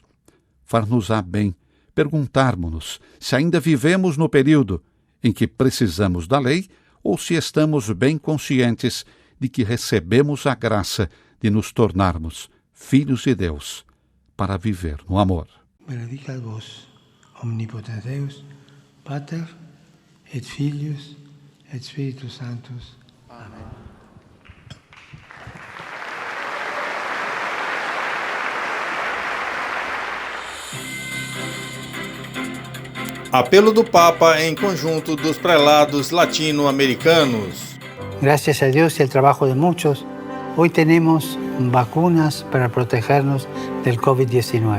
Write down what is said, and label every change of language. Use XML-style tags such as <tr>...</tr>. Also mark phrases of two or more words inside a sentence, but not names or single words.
<pt>Far-nos-á bem perguntarmos-nos se ainda vivemos no período em que precisamos da lei ou se estamos bem conscientes de que recebemos a graça de nos tornarmos filhos de Deus para viver no amor.</pt> <la>Benedicat vos, omnipotens Deus, Pater, et Filius, et Spiritus Sanctus. Amén.</la> <pt>Apelo do Papa em conjunto dos prelados latino-americanos.</pt> <es>Gracias a Dios y al trabajo de muchos, hoy tenemos vacunas para protegernos del COVID-19.</es>